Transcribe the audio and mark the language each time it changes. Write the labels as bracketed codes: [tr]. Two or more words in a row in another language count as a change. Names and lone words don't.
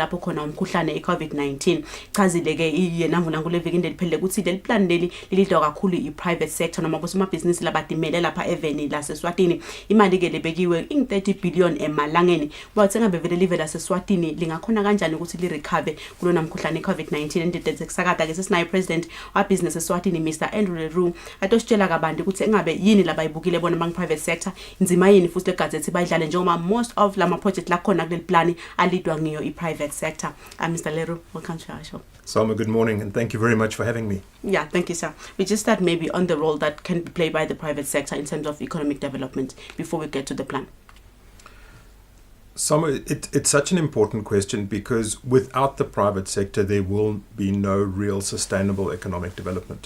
[ss] lapho khona umkhuhlane iCovid-19 chazile ke yena mvunankulu evikini eliphelile ukuthi leli plan leli lilidwa kakhulu [en] iprivate sector [ss] noma bosomabhizinisi labadimele lapha eveni la seSwatini imali ke lebekiwe 30 billion emalangeni bathi ngabe vele live la seSwatini lingakhona kanjani ukuthi li recover kulona mkhuhlane iCovid-19 endidethe kusakada ke sesinayo president wa business eSwatini Mr Andrew Leroux atositshela kabanti ukuthi engabe yini labayibukile bona bang [en] private sector [ss] inzima yini futhi legazethi bayidlale njengoba [en] most of [ss] lama project la khona kuleli plan alidwa ngiyo [en] iprivate sector. Mr Leroux, welcome to our show. Salma, good morning and thank you very much for having me. Yeah, thank you, sir. We just start maybe on the role that can be played by the private sector in terms of economic development before we get to the plan. Salma, it's such an important question because without the private sector, there will be no real sustainable economic development.